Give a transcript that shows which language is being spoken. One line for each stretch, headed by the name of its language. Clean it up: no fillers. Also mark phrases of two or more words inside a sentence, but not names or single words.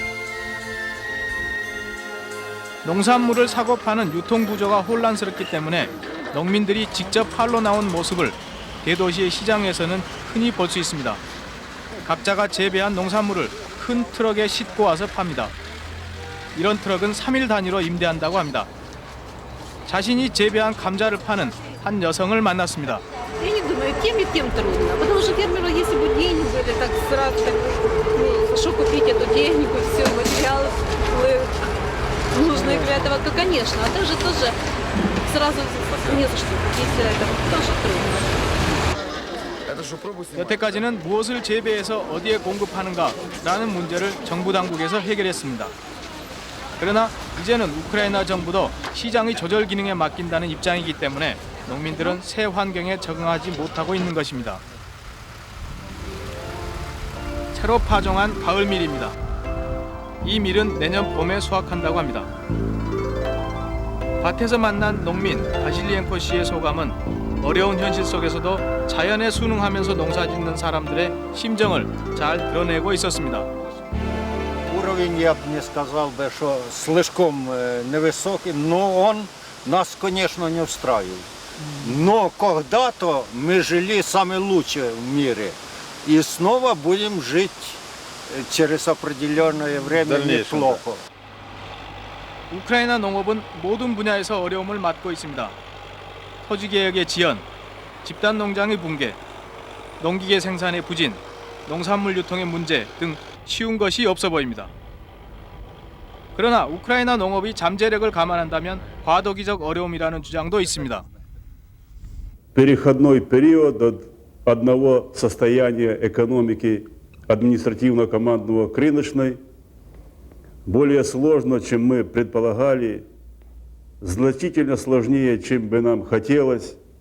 Korean: 농산물을 사고 파는 유통 구조가 혼란스럽기 때문에 농민들이 직접 팔러 나온 모습을 대도시의 시장에서는 흔히 볼 수 있습니다. 각자가 재배한 농산물을 큰 트럭에 싣고 와서 팝니다. 이런 트럭은 3일 단위로 임대한다고 합니다. 자신이 재배한 감자를 파는 한 여성을 만났습니다.
Russian: Я не думаю, тем и тем трудно, потому что фермеру, если бы деньги были, так сразу, так, хорошо купить эту технику, все, материалы нужные для этого, то, конечно, а также тоже сразу не за что купить, это тоже трудно.
Korean: 여태까지는 무엇을 재배해서 어디에 공급하는가라는 문제를 정부 당국에서 해결했습니다. 그러나 이제는 우크라이나 정부도 시장의 조절 기능에 맡긴다는 입장이기 때문에 농민들은 새 환경에 적응하지 못하고 있는 것입니다. 새로 파종한 가을 밀입니다. 이 밀은 내년 봄에 수확한다고 합니다. 밭에서 만난 농민 바실리엔코 씨의 소감은 어려운 현실 속에서도 자연에 순응하면서 농사짓는 사람들의 심정을 잘 드러내고 있었습니다.
Russian: Уровень, я бы не сказал бы, что слишком невысокий, но он нас, конечно, не устраивает. Но когда-то мы жили самое лучшее в мире. И снова будем жить через определенное время неплохо.
Korean: 우크라이나 농업은 모든 분야에서 어려움을 맞고 있습니다. 토지개혁의 지연, 집단 농장의 붕괴, 농기계 생산의 부진, 농산물 유통의 문제 등 쉬운 것이 없어 보입니다. 그러나 우크라이나 농업이 잠재력을 감안한다면 과도기적 어려움이라는 주장도 있습니다.
Russian: Переходной период от одного состояния экономики административно-командного к рыночной более сложно, чем мы предполагали, значительно сложнее, чем бы нам хотелось.